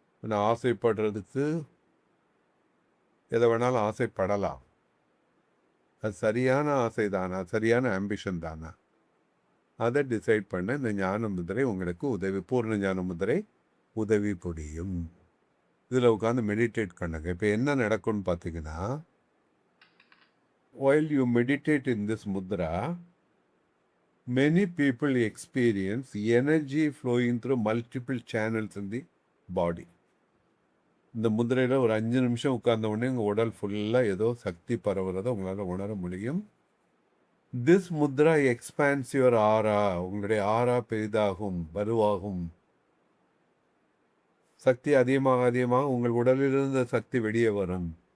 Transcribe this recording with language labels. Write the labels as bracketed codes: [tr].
[ta] நான் ஆசைப்படுறதுக்கு எதை வேணாலும் ஆசைப்படலாம். அது சரியான ஆசை தானா, சரியான ஆம்பிஷன் தானா, அதை டிசைட் பண்ண இந்த ஞான முதிரை உங்களுக்கு உதவி, பூர்ண ஞான முதிரை உதவி புரியும். இதில் உட்காந்து மெடிடேட் பண்ணுங்க. இப்போ என்ன நடக்கும்னு பார்த்தீங்கன்னா, [en] while you meditate in this mudra, many people experience energy flowing through multiple channels in the body. [ta] இந்த முதிரையில் ஒரு 5 நிமிஷம் உட்கார்ந்த உடனே உங்கள் உடல் ஃபுல்லாக ஏதோ சக்தி பரவுறதை உங்களால் உணர முடியும். [en] This mudra expands your aura. [ta] உங்களுடைய ஆரா பெரிதாகும், வலுவாகும். சக்தி அதிகமாக அதிகமாக உங்கள் உடலிலிருந்து சக்தி வெளியே வரும்.